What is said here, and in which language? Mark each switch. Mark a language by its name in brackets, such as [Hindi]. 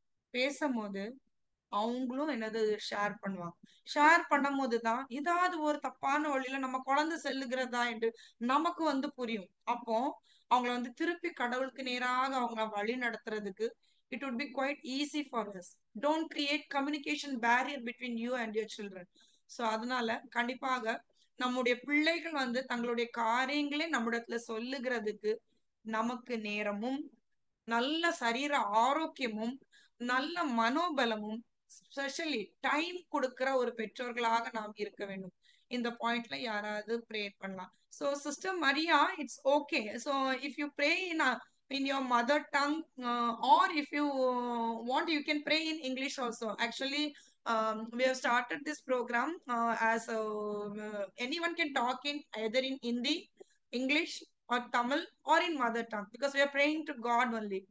[Tamil] பேசும்போது அவங்களும் என்னது ஷேர் பண்ணுவாங்க. ஷேர் பண்ணும் போதுதான் ஏதாவது ஒரு தப்பான வழியில நம்ம குழந்தை செல்லுகிறதா என்று நமக்கு வந்து புரியும். அப்போ அவங்கள வந்து திருப்பி கடவுளுக்கு நேராக அவங்க வழி நடத்துறதுக்கு [English] it would be quite easy for us. Don't create communication barrier between you and your children. [Tamil] So அதனால கண்டிப்பாக நம்முடைய பிள்ளைகள் வந்து தங்களுடைய காரியங்களே நம்மிடத்துல சொல்லுகிறதுக்கு நமக்கு நேரமும், நல்ல சரீர ஆரோக்கியமும், நல்ல மனோபலமும், ஸ்பெஷலி டைம் கொடுக்கிற ஒரு பெற்றோர்களாக நாம் இருக்க வேண்டும். இந்த பாயிண்ட்ல யாராவது ப்ரே பண்ணலாம். [English] So sister Maria, it's okay. So if you pray in your mother tongue, or if you want, you can pray in English also. Actually, we have started this program as anyone can talk in either in Hindi, English, or Tamil, or in mother tongue, because we are praying to God only.